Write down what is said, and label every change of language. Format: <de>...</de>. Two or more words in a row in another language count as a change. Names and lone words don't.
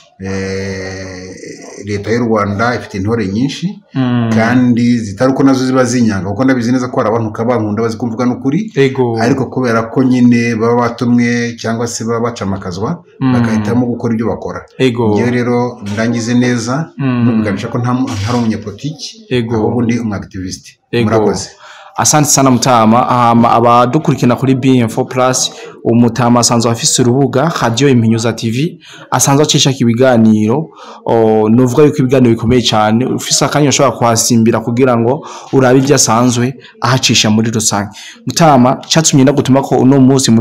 <rw>leta y'u Rwanda ifite intore nyinshi kandi zitaruko nazo ziba zinyanga kuko ndabizi neza ko hari abantu kabankunda bazikumvuga n'ukuri ariko kubera ko nyine baba batumwe cyangwa se baba bacamakazwa bakahitamo gukora ibyo bakora ngiye rero ndangize neza nubiganisha ko ntari umunyepolitiki ahubwo ndi umwactiviste murakoze</rw> <sw>asante sana</sw> <rn>Mutama abadukurikirana kuri B-Info Plus umutama asanzwe afise urubuga Radio Iminyuza TV asanzwe acisha ibiganiro nuvuga yuko ibiganiro bikomeye cyane ufise akanya ushobora kwasimbira kugira ngo urabe ibyo asanzwe ahacisha muri rusange Mutama cyatumye ndagutuma ko uno munsi</rn>